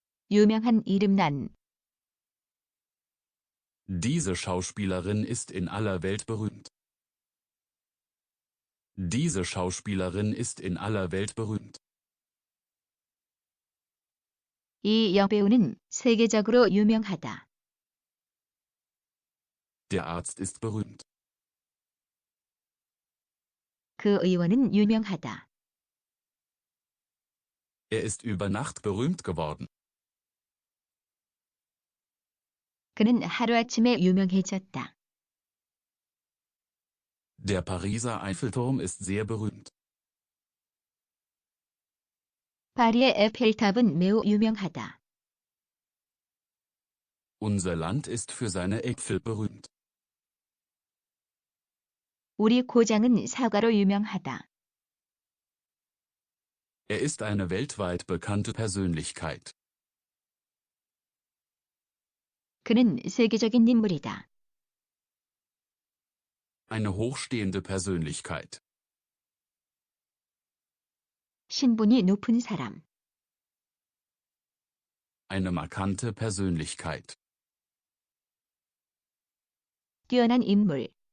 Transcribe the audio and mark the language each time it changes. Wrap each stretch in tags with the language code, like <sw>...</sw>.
<ko>유명한 이름난.</ko> <de>Diese Schauspielerin ist in aller Welt berühmt. Diese Schauspielerin ist in aller Welt berühmt.</de> <ko>이 여배우는 세계적으로 유명하다.</ko> <de>Der Arzt ist berühmt.</de> <ko>그 의원은 유명하다.</ko> <de>Er ist über Nacht berühmt geworden.</de> <ko>그는 하루아침에 유명해졌다.</ko> <de>Der Pariser Eiffelturm ist sehr berühmt.</de> <ko>파리의 에펠탑은 매우 유명하다.</ko> <de>Unser Land ist für seine Äpfel berühmt.</de> <ko>우리 고장은 사과로 유명하다.</ko> <de>Er ist eine weltweit bekannte Persönlichkeit.</de> <ko>그는 세계적인 인물이다.</ko> <de>Eine hochstehende Persönlichkeit.</de> <ko>신분이 높은 사람.</ko> <de>Eine markante Persönlichkeit.</de> <ko>뛰어난 인물.</ko>